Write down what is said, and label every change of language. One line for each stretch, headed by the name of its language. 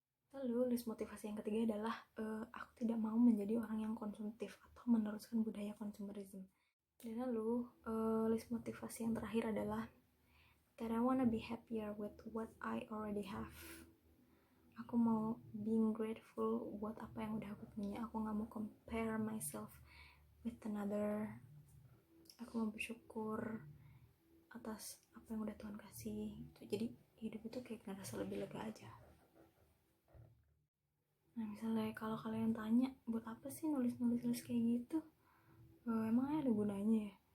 Indonesian: Lalu list motivasi yang ketiga adalah aku tidak mau menjadi orang yang konsumtif atau meneruskan budaya konsumerisme. Dan lalu list motivasi yang terakhir adalah
English: that I wanna be happier with what I already have.
Indonesian: Aku mau
English: being grateful
Indonesian: buat apa yang udah aku punya. Aku gak mau
English: compare myself with another.
Indonesian: Aku mau bersyukur atas apa yang udah Tuhan kasih gitu. Jadi hidup itu kayak ngerasa lebih lega aja. Nah misalnya kalau kalian tanya buat apa sih nulis kayak gitu, emang ada gunanya ya?